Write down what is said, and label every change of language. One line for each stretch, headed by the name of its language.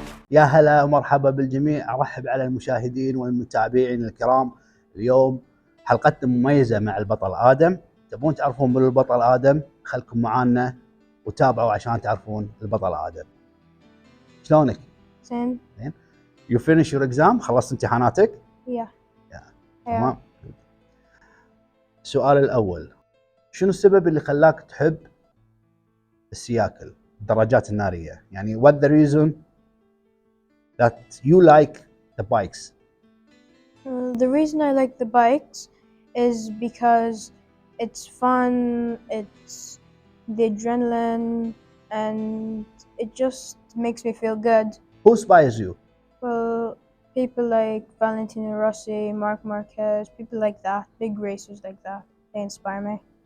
Arabic: يا هلا ومرحبا بالجميع، أرحب على المشاهدين والمتابعين الكرام. اليوم حلقتنا مميزة مع البطل آدم. تبون تعرفون من البطل آدم؟ خلكم معانا وتابعوا عشان تعرفون البطل آدم. شلونك؟ زين.
English: You finish your exam؟
Arabic: خلصت امتحاناتك؟ تمام. السؤال الأول، شنو السبب اللي خلاك تحب السياكل الدراجات النارية؟ يعني
English: what the reason that you like the bikes? The reason I like the bikes is because it's fun, it's the adrenaline, and it just makes me feel good. Who inspires you? Well, people like Valentino Rossi, Marc Marquez, people like that, big racers like that, they inspire me.